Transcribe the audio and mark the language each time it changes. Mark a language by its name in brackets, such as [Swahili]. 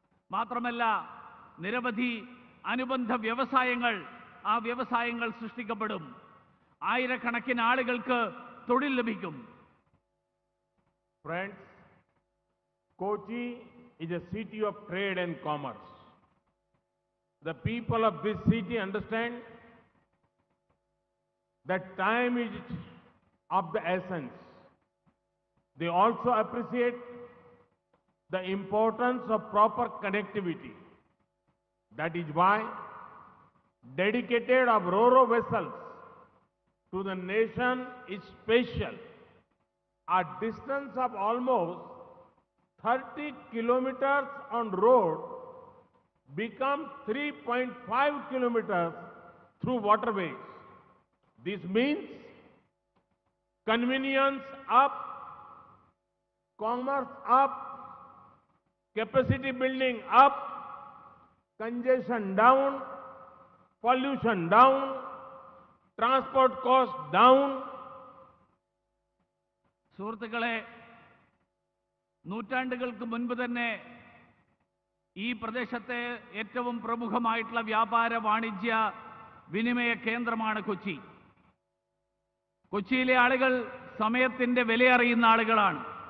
[Malayalam] മാത്രമല്ല, നിരവധി അനുബന്ധ വ്യവസായങ്ങൾ, ആ വ്യവസായങ്ങൾ സൃഷ്ടിക്കപ്പെടും. ആയിരക്കണക്കിന് ആളുകൾക്ക് തൊഴിൽ ലഭിക്കും. [English] Friends, Kochi is a city of trade and commerce. The people of this city understand that time is of the essence. They also appreciate the importance of proper connectivity. That is why dedicated of ro-ro vessels to the nation is special. A distance of almost 30 kilometers on road become 3.5 kilometers through waterways. This means convenience up, commerce up, capacity building up, congestion down, pollution down, transport cost down. [Malayalam] സുഹൃത്തുക്കളെ, നൂറ്റാണ്ടുകൾക്ക് മുൻപ് തന്നെ ഈ പ്രദേശത്തെ ഏറ്റവും പ്രമുഖമായിട്ടുള്ള വ്യാപാര വാണിജ്യ വിനിമയ കേന്ദ്രമാണ് കൊച്ചി. കൊച്ചിയിലെ ആളുകൾ സമയത്തിന്റെ വിലയറിയുന്ന ആളുകളാണ്.